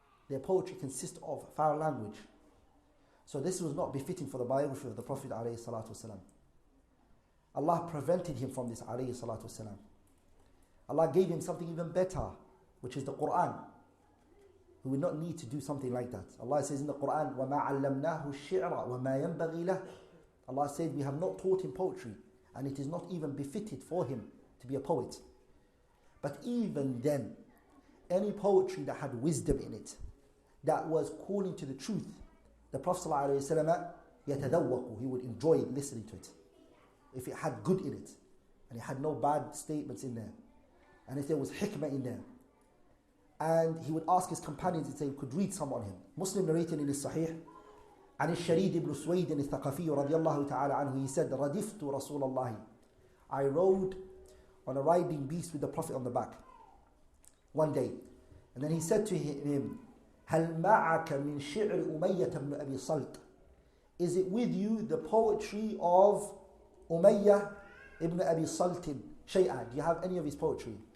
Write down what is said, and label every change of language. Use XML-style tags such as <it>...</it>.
<en>Their poetry consists of foul language. So this was not befitting for the biography of the Prophet ﷺ. Allah prevented him from this ﷺ. Allah gave him something even better, which is the Quran. He would not need to do something like that. Allah says in the Quran,</en> <ar>وَمَا عَلَّمْنَاهُ الشِّعْرَ وَمَا يَنْبَغِي لَهُ.</ar> <en>Allah said, we have not taught him poetry, and it is not even befitted for him to be a poet. But even then, any poetry that had wisdom in it, that was calling to the truth, the Prophet ﷺ, يَتَذَوَّقُ, he would enjoy listening to it. If it had good in it, and it had no bad statements in there, and if there was hikmah in there, and he would ask his companions if they could read some on him. Muslim narrated in his Sahih,</en> <ar>عن الشريد بن سويد الثقفي رضي الله تعالى عنه,</ar> <en>he said,</en> <ar>رَدِفْتُ رسول الله,</ar> <en>I rode on a riding beast with the Prophet on the back one day. And then he said to him,</en> <ar>هل معك من شعر أمية بن أبي صلت?</ar> <en>Is it with you the poetry of Umayyah ibn Abi Saltin? شيئا, do you have any of his poetry?</en>